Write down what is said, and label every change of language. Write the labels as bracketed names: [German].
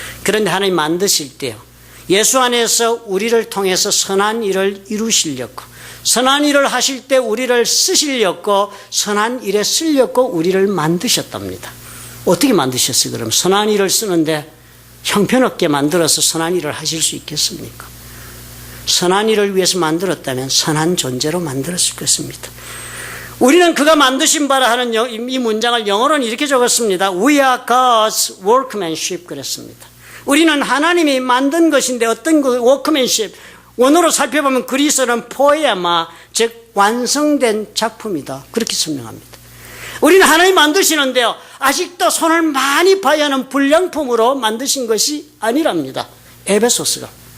[Korean] 그런데 하나님 만드실 때요, 예수 안에서 우리를 통해서 선한 일을 이루시려고, 선한 일을 하실 때 우리를 쓰시려고, 선한 일에 쓰려고 우리를 만드셨답니다. 어떻게 만드셨어요? 그럼 선한 일을 쓰는데 형편없게 만들어서 선한 일을 하실 수 있겠습니까? 선한 일을 위해서 만들었다면 선한 존재로 만들었을 것입니다. 우리는 그가 만드신 바라 하는 이 문장을 영어로는 이렇게 적었습니다. [English] We are God's workmanship [Korean] 그랬습니다. 우리는 하나님이 만든 것인데 어떤 그 workmanship, 원어로 살펴보면 그리스어는 포에마, 즉 완성된 작품이다. 그렇게 설명합니다. 우리는 하나님 만드시는데요, 아직도 손을 많이 봐야 하는 불량품으로 만드신 것이 아니랍니다. 에베소서가.